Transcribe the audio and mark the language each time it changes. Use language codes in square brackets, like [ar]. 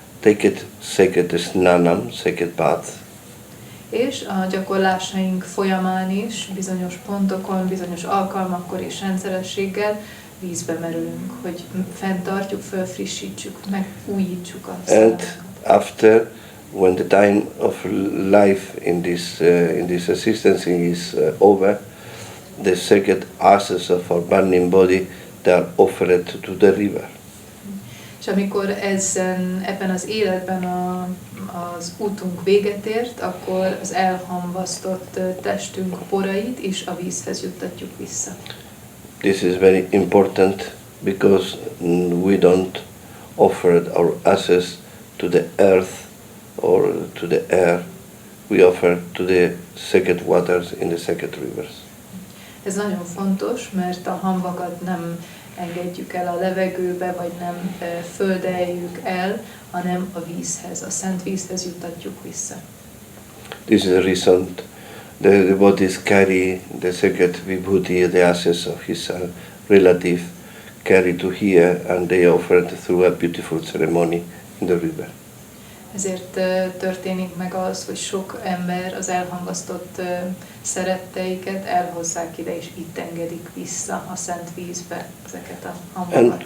[en] Take it sacred snanam, sacred bath. [hu] És a gyakorlásaink folyamán is bizonyos pontokon, bizonyos alkalmakkor és rendszerességgel vízbe merülünk, hogy fenntartjuk, felfrissítsük, megújítsuk a [en] And after, when the time of life in this existence is over, the sacred ashes of our burning body, they are offered to the river. [hu] És amikor ebben az életben az útunk véget ért, akkor az elhamvasztott testünk porait is a vízhez juttatjuk vissza. [en] This is very important because we don't offer our ashes to the earth or to the air. We offer to the sacred waters in the sacred rivers. [hu] Ez nagyon fontos, mert a hamvakat nem engedjük el a levegőbe, vagy nem földeljük el, hanem a vízhez, a szent vízhez juttatjuk vissza. [en] This is the reason the devotees carry the sacred vibhuti, the ashes of his relative, carry to here, and they offer it through a beautiful ceremony in the river. [hu] Ezért történik meg az, hogy sok ember az elhamvasztott szeretteiket elhozzák ide, és itt engedik vissza a szent vízbe ezeket a hamvakat.